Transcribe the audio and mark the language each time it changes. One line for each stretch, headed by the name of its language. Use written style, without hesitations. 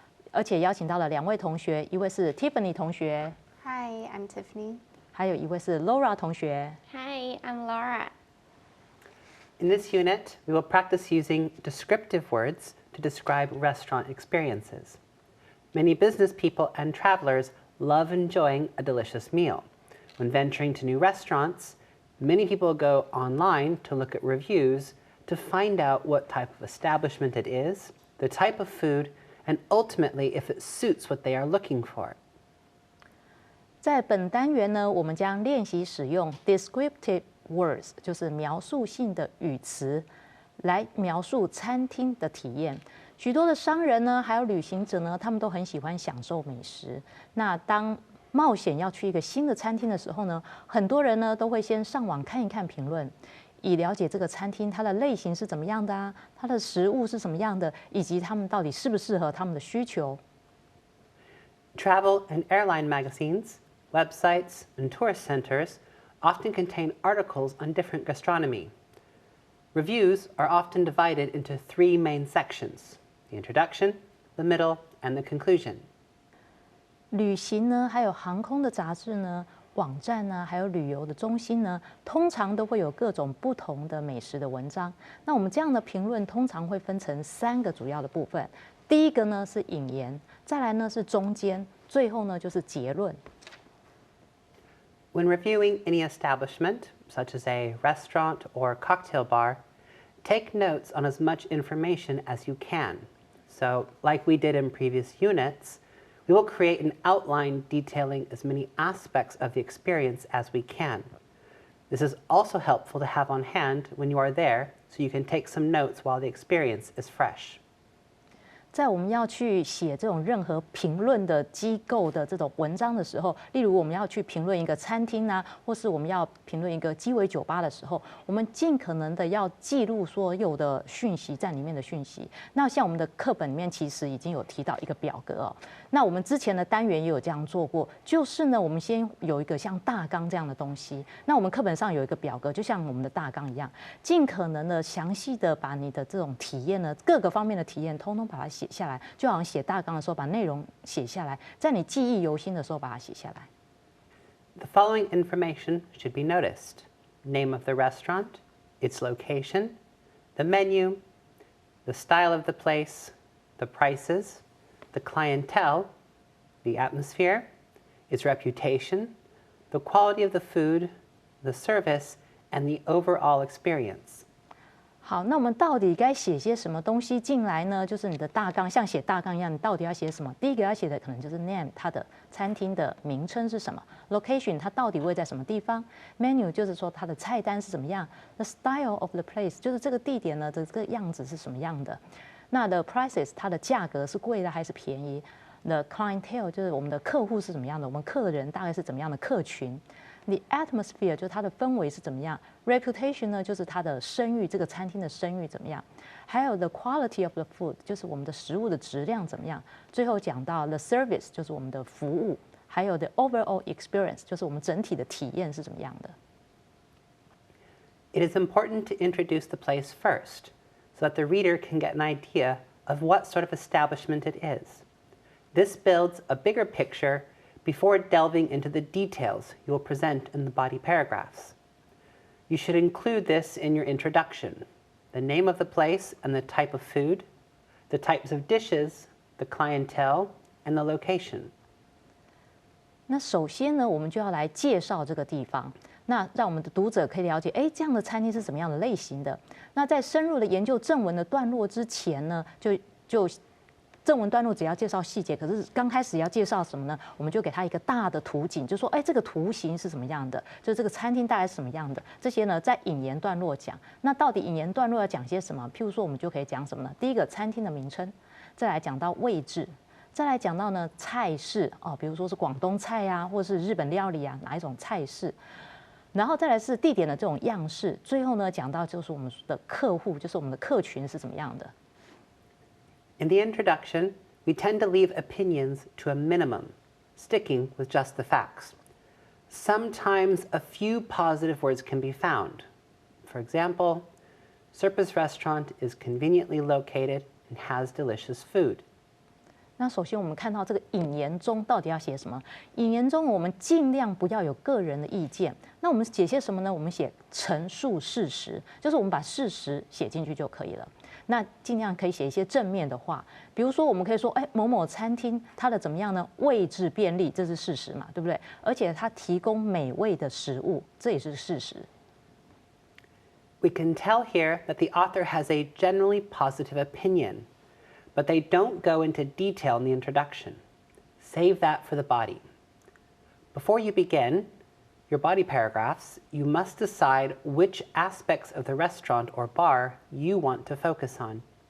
Chinese: 而且邀请到了2位同学，一位是 Tiffany 同学。
English: Hi, I'm Tiffany.
Chinese: 还有一位是 Laura 同学。
English: Hi, I'm Laura. In this unit, we will practice using descriptive words to describe restaurant experiences. Many business people and travelers love enjoying a delicious meal. When venturing to new restaurants, many people go online to look at reviews to find out what type of establishment it is, the type of food, and ultimately if it suits what they are looking for.
Chinese: 在本单元呢，我们将练习使用
English: descriptive words，
Chinese: 就是描述性的语词，来描述餐厅的体验。许多的商人呢，还有旅行者呢，他们都很喜欢享受美食。那当冒险要去一个新的餐厅的时候呢，很多人呢都会先上网看一看评论，以了解这个餐厅它的类型是怎么样的啊，它的食物是什么样的，以及他们到底适不适合他们的需求。
English: Travel and airline magazines, websites, and tourist centers often contain articles on different gastronomy. Reviews are often divided into 3 main sections: the introduction, the middle, and the conclusion.
Chinese: 旅行呢，还有航空的杂志呢，网站呢，还有旅游的中心呢，通常都会有各种不同的美食的文章。那我们这样的评论通常会分成3个主要的部分。第一个呢是引言，再来呢是中间，最后呢就是结论。
English: When reviewing any establishment, such as a restaurant or cocktail bar, take notes on as much information as you can. So, like we did in previous units, we will create an outline detailing as many aspects of the experience as we can. This is also helpful to have on hand when you are there, so you can take some notes while the experience is fresh.
Chinese: 在我们要去写这种任何评论的机构的这种文章的时候，例如我们要去评论一个餐厅啊，或是我们要评论一个鸡尾酒吧的时候，我们尽可能的要记录所有的讯息在里面的讯息。那像我们的课本里面其实已经有提到一个表格哦，那我们之前的单元也有这样做过，就是呢，我们先有一个像大纲这样的东西，那我们课本上有一个表格，就像我们的大纲一样，尽可能的详细的把你的这种体验呢，各个方面的体验，通通把它写下来，就好像写大纲的时候把内容写下来，在你记忆犹新的时候把它写下来。
English: The following information should be noticed: name of the restaurant, its location, the menu, the style of the place, the prices, the clientele, the atmosphere, its reputation, the quality of the food, the service, and the overall experience.
Chinese: 好，那我们到底该写些什么东西进来呢？就是你的大纲，像写大纲一样，你到底要写什么？第一个要写的可能就是 name， 它的餐厅的名称是什么 ；location， 它到底位在什么地方 ；menu， 就是说它的菜单是怎么样；
English: the style of the place，
Chinese: 就是这个地点呢的这个样子是什么样的。那
English: the prices，
Chinese: 它的价格是贵的还是便宜 ？
English: the clientele，
Chinese: 就是我们的客户是怎么样的，我们客人大概是怎么样的客群。
English: The atmosphere
Chinese: 就是它的氛围是怎么样 ，reputation 呢就是它的声誉，这个餐厅的声誉怎么样，还有
English: the quality of the food
Chinese: 就是我们的食物的质量怎么样，最后讲到
English: the service
Chinese: 就是我们的服务，还有
English: the overall experience
Chinese: 就是我们整体的体验是怎么样的。
English: It is important to introduce the place first, so that the reader can get an idea of what sort of establishment it is. This builds a bigger picture before delving into the details you will present in the body paragraphs. You should include this in your introduction: the name of the place and the type of food, the types of dishes, the clientele, and the location.
Chinese: 那首先呢，我们就要来介绍这个地方，那让我们的读者可以了解，哎，这样的餐厅是什么样的类型的。那在深入的研究正文的段落之前呢，就正文段落只要介绍细节，可是刚开始要介绍什么呢？我们就给他一个大的图景，就说，哎，这个图形是什么样的？就这个餐厅大概是什么样的？这些呢，在引言段落讲。那到底引言段落要讲些什么？譬如说，我们就可以讲什么呢？第一个，餐厅的名称，再来讲到位置，再来讲到呢菜式哦，比如说是广东菜啊，或是日本料理啊，哪一种菜式？然后再来是地点的这种样式，最后呢讲到就是我们的客户，就是我们的客群是怎么样的。
English: In the introduction, we tend to leave opinions to a minimum, sticking with just the facts. Sometimes a few positive words can be found. For example, Serpa's restaurant is conveniently located and has delicious food.
Chinese: 那首先我们看到这个引言中到底要写什么？引言中我们尽量不要有个人的意见。那我们写些什么呢？我们写陈述事实，就是我们把事实写进去就可以了。那尽量可以写一些正面的话，比如说我们可以说，某某餐厅它的怎么样呢？位置便利，这是事实嘛，对不对？而且它提供美味的食物，这也是事实。
English: We can tell here that the author has a generally positive opinion, but they don't go into detail in the introduction. Save that for the body. Before you begin your body paragraphs, you must decide which aspects of the restaurant or bar you want to focus on.